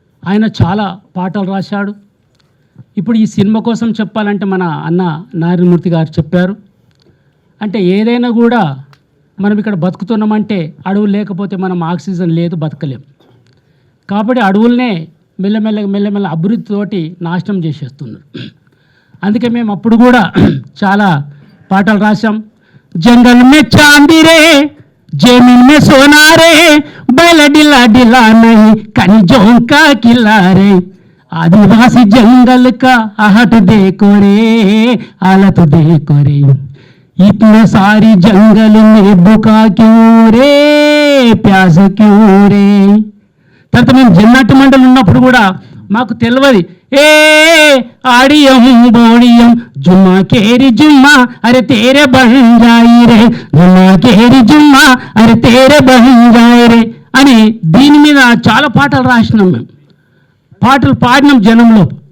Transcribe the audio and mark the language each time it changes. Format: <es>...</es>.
<te>ఆయన చాలా పాటలు రాశాడు। ఇప్పుడు ఈ సినిమా కోసం చెప్పాలంటే మన అన్న నారాయణమూర్తి గారు చెప్పారు, అంటే ఏదైనా కూడా మనం ఇక్కడ బతుకుతున్నామంటే అడవులు లేకపోతే మనం ఆక్సిజన్ లేదు, బతకలేం। కాబట్టి అడవులనే మెల్లమెల్ల అభివృద్ధితోటి నాశనం చేసేస్తున్నారు। అందుకే మేము అప్పుడు కూడా చాలా పాటలు రాశాం।</te> <hi>జంగల్ మే చాంది రే, जमीन में सोना रे, बैल डिला डिला नहीं खनिजों का किला रे, आदिवासी जंगल का आहट देखो रे, हालत देखो रे, इतने सारी जंगल में बुका क्यों रे, प्यास क्यों रे।</hi> <te>తర్వాత మేము జన్నాటి మండలి ఉన్నప్పుడు కూడా మాకు తెలియదు, ఏ ఆడియం బోడియం జుమ్మా కేరి జుమ్మా అరే తేరే బంజాయి రే, జుమ్మా కేరి జుమ్మా అరే తేరే బంజాయి రే అని దీని మీద చాలా పాటలు రాసినాం, మేము పాటలు పాడినాం జనంలో।</te>